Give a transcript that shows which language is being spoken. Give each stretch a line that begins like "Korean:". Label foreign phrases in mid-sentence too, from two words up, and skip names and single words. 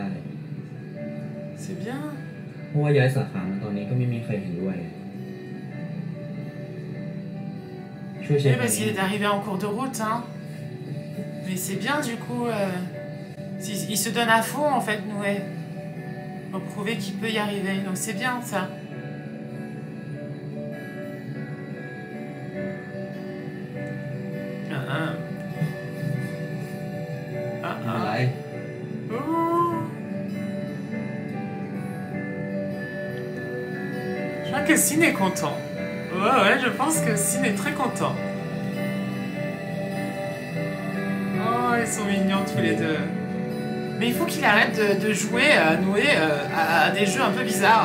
French: C'est bien.
Thai: เพราะว่าย้ายสาขามาตอนนี้ก็ไม่มีใครเห็นด้วย ช่วยเช็ค
French: Oui, parce qu'il est arrivé en cours de route, hein. Mais c'est bien du coup. Il se donne à fond en fait, Noé. Pour prouver qu'il peut y arriver. Donc c'est bien ça. Ah, ah.
Thai: อะไร
French: Oh. Je crois que Sin est content. Ouais, je pense que Sin est très content. Oh, ils sont mignons tous les deux. Mais il faut qu'il arrête de jouer, Noé, à des jeux un peu bizarres.